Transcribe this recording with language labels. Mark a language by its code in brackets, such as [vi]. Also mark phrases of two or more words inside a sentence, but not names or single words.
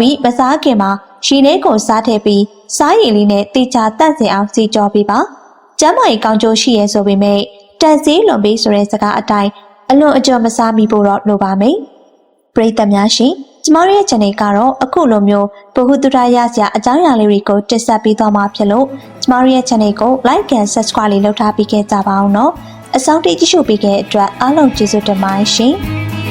[my] ပြီးမစားခင်မှာရေလေးကိုစားထည့်ပြီးစားရည်လေးနဲ့တေချာတန့်စင်အောင်စီကြောပေးပါကျန်းမာရေးကောင်းကျိုးရှိရဲဆိုပေမဲ့တန်စီလွန်ပြီးဆိုတဲ့စကားအတိုင်းအလွန်အကျွံမစားမိဖို့တော့လိုပါမယ်ပရိသတ်များရှင်ကျမတို့ရဲ့ channel ကတော့အခုလိုမျိုးဗဟုသုတရစရာအကြောင်းအရာလေးတွေကိုတင်ဆက်ပေးသွားမှာဖြစ်လို့ကျမတို့ရဲ့ channel ကို [en] like and subscribe [my] လေးလုပ်ထားပေးခဲ့ကြပါအောင်နော်အဆုံးထိကြည့်ရှုပေးခဲ့တဲ့အတွက်အားလုံးကျေးဇူးတင်ပါတယ်ရှင်